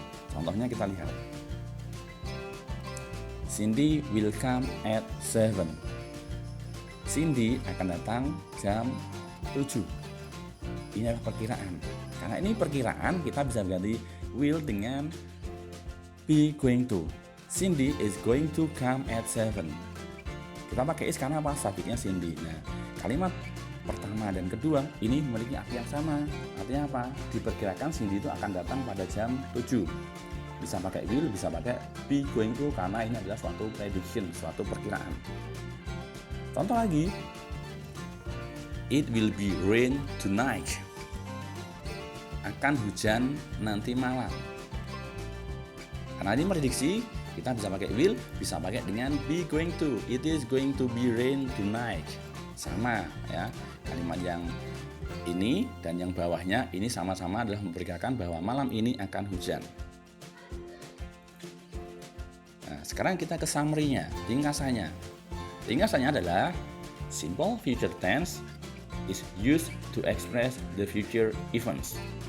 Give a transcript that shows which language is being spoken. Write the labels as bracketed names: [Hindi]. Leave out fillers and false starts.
[Indonesian] Contohnya kita lihat, [English] Cindy will come at 7. [Indonesian] Cindy akan datang jam 7. Ini adalah perkiraan. Karena ini perkiraan, kita bisa ganti will dengan be going to. [English] Cindy is going to come at 7. [Indonesian] Kita pakai is karena apa? Subjeknya Cindy. Nah, kalimat pertama dan kedua ini memiliki arti yang sama. Artinya apa? Diperkirakan Cindy itu akan datang pada jam 7. Bisa pakai will, bisa pakai be going to karena ini adalah suatu prediction, suatu perkiraan. Contoh lagi, [English] it will be rain tonight. [Indonesian] Akan hujan nanti malam. Karena ini prediksi, kita bisa pakai will, bisa pakai dengan be going to. [English] It is going to be rain tonight. [Indonesian] Sama ya, kalimat yang ini dan yang bawahnya ini sama-sama adalah memperkirakan bahwa malam ini akan hujan. Nah, sekarang kita ke summary-nya, ringkasannya. Ringkasannya adalah [English] simple future tense is used to express the future events.